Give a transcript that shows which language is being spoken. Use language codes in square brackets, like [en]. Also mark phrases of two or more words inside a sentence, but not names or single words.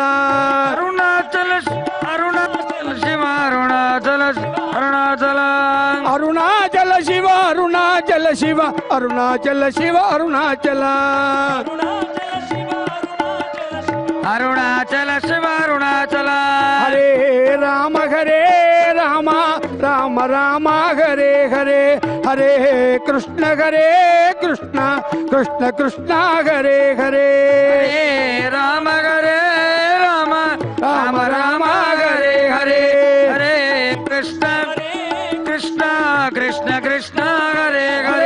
[sa] ಅರುಣಾಚಲ ಅರುಣಾಚಲ ಶಿವ ಅರುಣಾಚಲ ಅರುಣಾಚಲ ಅರುಣಾಚಲ ಶಿವ ಅರುಣಾಚಲ ಶಿವ ಅರುಣಾಚಲ ಶಿವ ಅರುಣಾಚಲ ಅರುಣಾಚಲ ಶಿವ ಅರುಣಾಚಲ ಹರೇ ರಾಮ ರಾಮ ರಾಮ ರಾಮ ಹರೇ ಹರೇ ಹರೇ ಕೃಷ್ಣ ಕೃಷ್ಣ ಕೃಷ್ಣ ಕೃಷ್ಣ ಹರೇ ಹರೇ ಹರೇ ರಾಮ ರಾಮ ರಾಮ ರಾಮ ಹರೇ ಹರೇ ಹರೇ ಕೃಷ್ಣ ಕೃಷ್ಣ ಕೃಷ್ಣ ಕೃಷ್ಣ ಹರೇ ಹರೇ